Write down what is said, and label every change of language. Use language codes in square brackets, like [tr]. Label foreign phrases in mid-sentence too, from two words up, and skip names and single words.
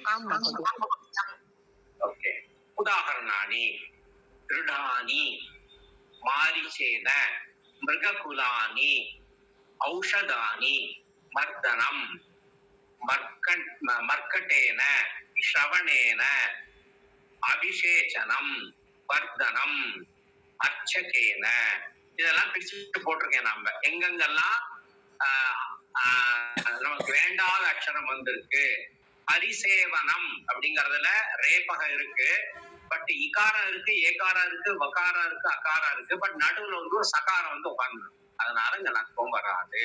[sa] ओके. उदाहरणानि दृढानि, मारीचेन, मृगकुलानि, औषधानि, मर्दनं, मर्कटेन, श्रवणेन, अभिषेचनम्, वर्धनम्, अर्चकेन. [ta] இதெல்லாம் பிரிச்சுட்டு போட்டிருக்கேன். நம்ம எங்கெங்கெல்லாம் நமக்கு வேண்டாத அக்ஷரம் வந்திருக்கு. ஹரிசேவனம் அப்படிங்கறதுல ரேபக இருக்கு, பட் இகாரம் இருக்கு, ஏகாரம் இருக்கு, வகாரம் இருக்கு, அகாரம் இருக்கு, பட் நடுவுல வந்து ஒரு சகாரம் வந்து உட்கார்ந்து, அதனால இங்க நட்பம் வராது.